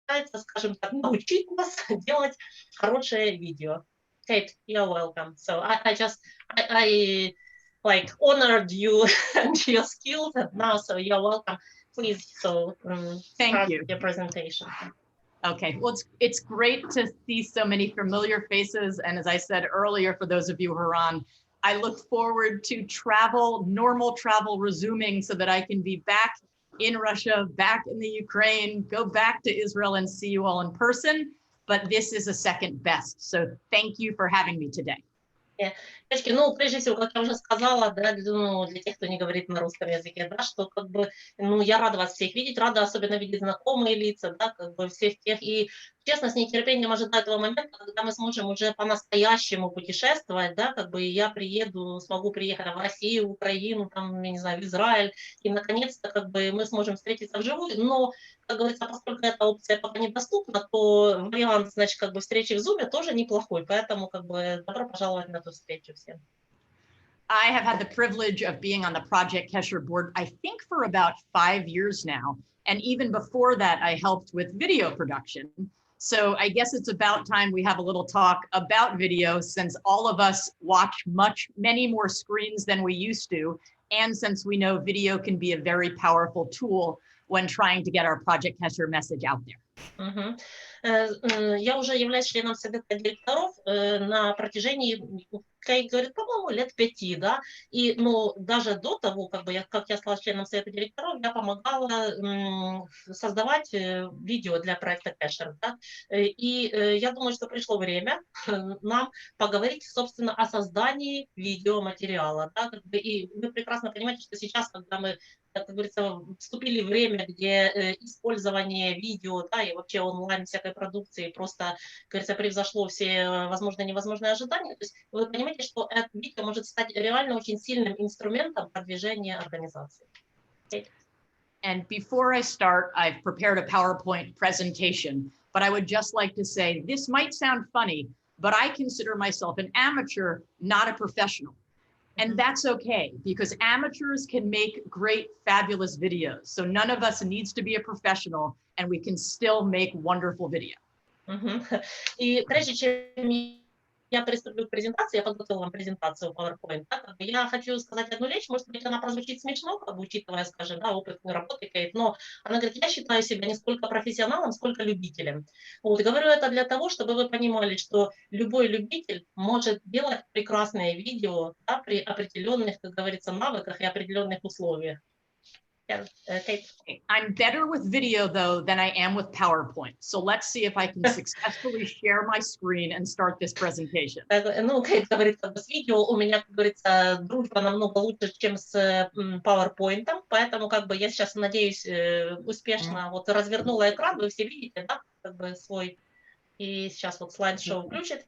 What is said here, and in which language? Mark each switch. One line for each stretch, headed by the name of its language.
Russian: пытается, скажем так, научить вас делать хорошее видео.
English: Kate, you're welcome. So I like honored you and your skills, and now so you're welcome. Please, so Thank start you. your presentation. Okay, well, it's great to see so many familiar faces. And as I said earlier, for those of you who are on, I look forward to normal travel resuming so that I can be back in Russia, back in the Ukraine, go back to Israel and see you all in person. But this is a second best. So thank you for having me today.
Russian: Девочки, ну, прежде всего, как я уже сказала, да, для тех, кто не говорит на русском языке, да, что как бы, ну, я рада вас всех видеть, рада особенно видеть знакомые лица, да, как бы всех тех, и честно, с нетерпением ожидаю этого момента, когда мы сможем уже по-настоящему путешествовать, да, как бы я смогу приехать в Россию, в Украину, там, я не знаю, в Израиль, и наконец-то, как бы, мы сможем встретиться вживую, но, как говорится, поскольку эта опция пока недоступна, то вариант, значит, как бы встречи в Zoom тоже неплохой, поэтому, как бы, добро пожаловать на эту встречу всем.
English: I have had the privilege of being on the Project Kesher board, I think for about 5 years now. And even before that, I helped with video production. So I guess it's about time we have a little talk about video, since all of us watch many more screens than we used to. And since we know video can be a very powerful tool when trying to get our Project Kesher message out there.
Russian: Я уже являюсь членом совета директоров на протяжении, Кейт говорит, по-моему, лет 5, да, и, ну, даже до того, как я стала членом совета директоров, я помогала создавать видео для проекта Kesher, да, и я думаю, что пришло время нам поговорить, собственно, о создании видеоматериала, да, как бы, и вы прекрасно понимаете, что сейчас, когда мы, как говорится, вступили в время, где использование видео, да, и вообще онлайн всякой продукции просто, как говорится, превзошло все возможные и невозможные ожидания. То есть вы понимаете, что это видео может стать реально очень сильным инструментом продвижения организации.
English: And before I start, I've prepared a PowerPoint presentation, but I would just like to say, this might sound funny, but I consider myself an amateur, not a professional. And that's okay, because amateurs can make great, fabulous videos. So none of us needs to be a professional, and we can still make wonderful video.
Russian: И прежде чем я приступлю к презентации, я подготовила вам презентацию PowerPoint, да, как бы я хочу сказать одну вещь, может быть, она прозвучит смешно, как бы, учитывая, скажем, да, опыт работы Кейт, но она говорит, я считаю себя не сколько профессионалом, сколько любителем. Вот, говорю это для того, чтобы вы понимали, что любой любитель может делать прекрасное видео, да, при определенных, как говорится, навыках и определенных условиях.
English: I'm better with video, though, than I am with PowerPoint. So let's see if I can successfully share my screen and start this presentation.
Russian: Ну, Кейт говорит, как бы с видео у меня, как говорится, дружба намного лучше, чем с PowerPoint, поэтому как бы я сейчас, надеюсь, успешно вот развернула экран, вы все видите, да, как бы свой, и сейчас вот слайд-шоу включит.